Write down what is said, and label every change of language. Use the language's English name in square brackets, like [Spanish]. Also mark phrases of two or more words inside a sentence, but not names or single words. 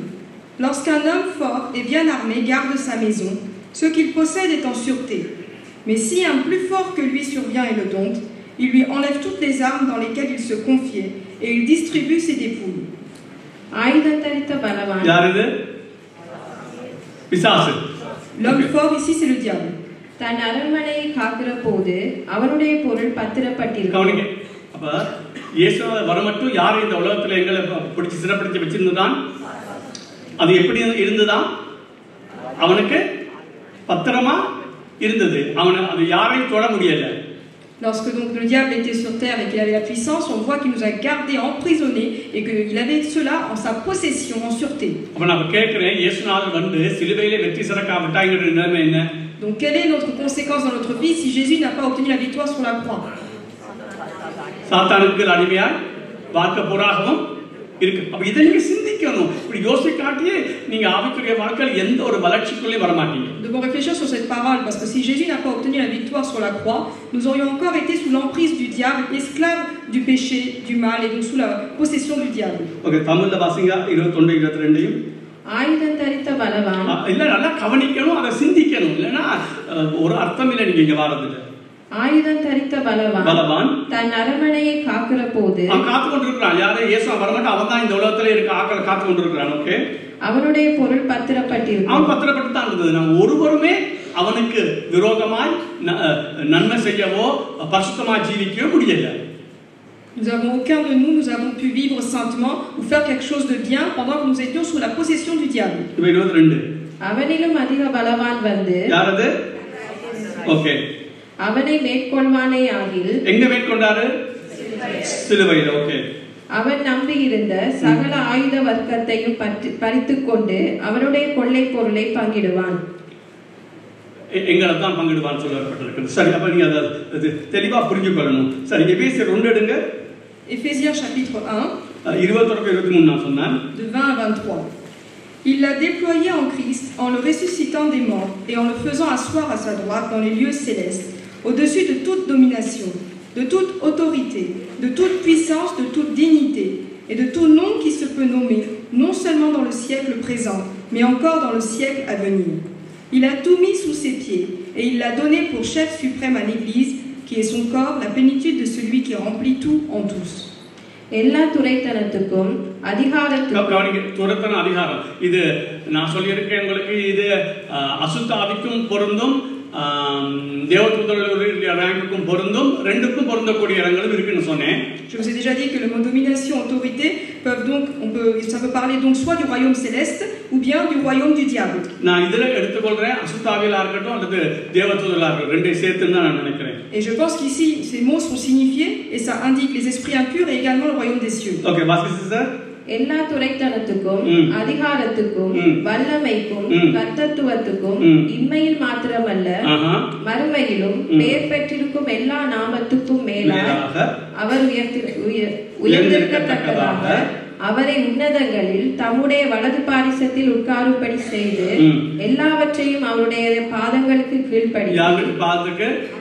[French] Lorsqu'un homme fort et bien armé garde sa maison, ce qu'il possède est en sûreté. Mais si un plus fort que lui survient et le dompte, il lui enlève toutes les armes dans lesquelles il se confiait et il distribue ses dépouilles. L'homme fort ici c'est le diable. [Tamil] தன் அரண்மனையை காக்கிற போது அவனுடைய பொருள் பத்திரப்பட்டிருக்கும். அப்ப இயேசு வரமட்டும் யார் இந்த உலகத்துல எங்களை பிடிச்சி சிறப்படுத்தி வச்சிருந்தான்? அது எப்படி இருந்ததா? அவனுக்கு பத்திரமா இருந்தது. அவனை அது யாரையும் தொட முடியல. [French] Lorsque donc le diable était sur terre et qu'il avait la puissance, on voit qu'il nous a gardés emprisonnés et qu'il avait cela en sa possession, en sûreté. Donc quelle est notre conséquence dans notre vie si Jésus n'a pas obtenu la victoire sur la croix? Devons réfléchir sur cette parole, parce que si Jésus n'a pas obtenu la victoire sur la croix, nous aurions encore été sous l'emprise du diable, esclaves du péché, du mal, et donc sous la possession du diable. [Tamil] ஆயுதம் தரித்த பலவான் ஆயுதம் தரித்த பலவான் தன் அரண்மனையை காக்கிற போது அவனுடைய பொருள் பத்திரப்பட்டிருக்கும். ஒருவருமே அவனுக்கு விரோதமாய் நன்மை செய்யவோ பரிசுத்தமாய் ஜீவிக்கவோ முடியல. [French] Aucun de nous avons pu vivre saintement ou faire quelque chose de bien pendant que nous étions sous la possession du diable. [Tamil] அவனிலும் அதிக பலவான் வந்து அவனை மேற்கொள்வானே ஆகில் எங்க மேற்கொண்டாரு? சிலுவையில். அவன் நம்பியிருந்த சகல ஆயுத வர்க்கத்தையும் பறித்துக் கொண்டு அவனுடைய கொள்ளை பொருளை பங்கிடுவான். எங்களை தான் பங்கிடுவான்னு சொல்லப்பட்டிருக்கு. சரி, அப்ப நீங்க அதை தெளிவா புரிஞ்சு கொள்ளணும். சரி, எபேசியர் 2 எடுங்க. [French] Éphésiens chapitre 1, [Tamil] 21-23 நான் சொன்னேன். [French] de 20 à 23. Il l'a déployé en Christ en le ressuscitant des morts et en le faisant asseoir à sa droite dans les lieux célestes, au-dessus de toute domination, de toute autorité, de toute puissance, de toute dignité et de tout nom qui se peut nommer, non seulement dans le siècle présent, mais encore dans le siècle à venir. Il a tout mis sous ses pieds et il l'a donné pour chef suprême à l'Église, qui est son corps, la plénitude de celui qui remplit tout en tous. [Tamil] எல்லா துரைத்தனத்துக்கும் அதிகாரம் இது நான் சொல்லியிருக்கேன் உங்களுக்கு. இது அசுத்தாவிக்கும் பொருந்தும், தேவதூதர்களுக்கும் பொருந்தும், ரெண்டுக்கும் பொருந்தக்கூடிய இடங்களும் இருக்குன்னு சொன்னேன். [French] Je vous ai déjà dit que le mot domination, autorité peuvent donc, ça peut parler donc soit du royaume céleste ou bien du royaume du diable. [Tamil] நான் இதுல எடுத்துக்கொள்றேன் அசுத்தாவிலா இருக்கட்டும் அல்லது தேவதூதர்களா இருக்கட்டும், ரெண்டே சேர்த்துன்னு தான் நான் நினைக்கிறேன். [French] Et je pense qu'ici ces mots sont signifiés et ça indique les esprits impurs et également le royaume des cieux. [Tamil] OK, வாசிங்க சார். எல்லா துரைத்தனத்துக்கும் அதிகாரத்துக்கும் வல்லமைக்கும் கர்த்தத்துவத்துக்கும் இம்மையில் மாத்திரமல்ல மறுமையிலும் பெயர் பெற்றிருக்கும் எல்லா நாமத்துக்கும் மேலாக அவர் உயர்ந்திருக்கத்தக்கதாக அவரை உன்னதங்களில் தம்முடைய வலது பாரிசத்தில் உட்காரும்படி செய்து எல்லாவற்றையும் அவருடைய பாதங்களுக்கு கீழ்ப்படித்து